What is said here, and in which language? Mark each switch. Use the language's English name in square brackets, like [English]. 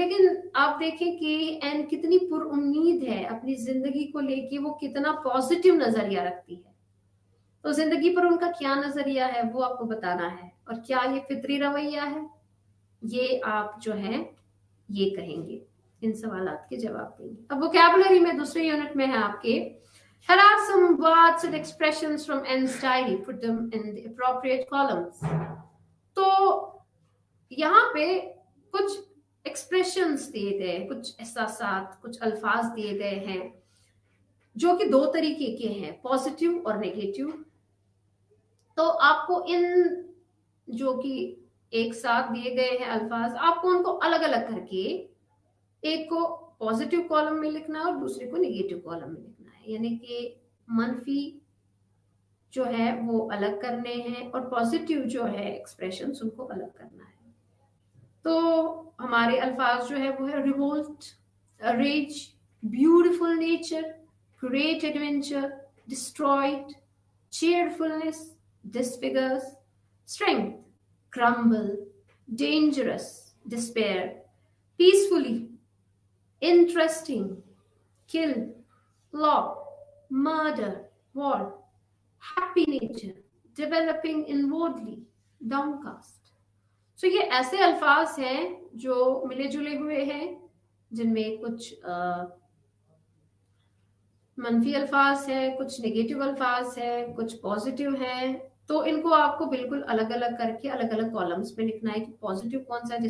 [Hindi] लेकिन आप देखें कि एन कितनी पुरउम्मीद है अपनी जिंदगी को लेके, वो कितना पॉजिटिव नजरिया रखती है। तो जिंदगी पर उनका क्या नजरिया है वो आपको बताना है, और क्या ये फितरी रवैया है ये आप जो है ये कहेंगे, इन सवालात के जवाब देंगे। अब वोकैबुलरी में दूसरे यूनिट में है आपके [English] here are some words and expressions from N's diary, put them in the appropriate columns। [Hindi] तो यहाँ पे कुछ एक्सप्रेशंस दिए गए, कुछ एहसासात, कुछ अल्फाज दिए गए हैं जो कि दो तरीके के हैं, पॉजिटिव और नेगेटिव। तो आपको इन जो कि एक साथ दिए गए हैं अल्फाज, आपको उनको अलग अलग करके एक को पॉजिटिव कॉलम में लिखना है और दूसरे को नेगेटिव कॉलम में लिखना है, यानी कि मनफी जो है वो अलग करने हैं और पॉजिटिव जो है एक्सप्रेशंस उनको अलग करना है। तो हमारे अल्फाज जो है वो है [English] Revolt, rage, beautiful nature, great adventure, destroyed, cheerfulness, disfigures, strength, crumble, dangerous, despair, peacefully, interesting, kill, law, murder, war, happy nature, developing inwardly, downcast। [Hindi] So ये ऐसे अल्फाज हैं जो मिले जुले हुए हैं, जिनमें कुछ मनफी अल्फाज है, कुछ नेगेटिव अल्फाज है, कुछ पॉजिटिव है। तो इनको आपको बिल्कुल अलग अलग करके अलग अलग कॉलम्स में लिखना है कि पॉजिटिव कौन सा है।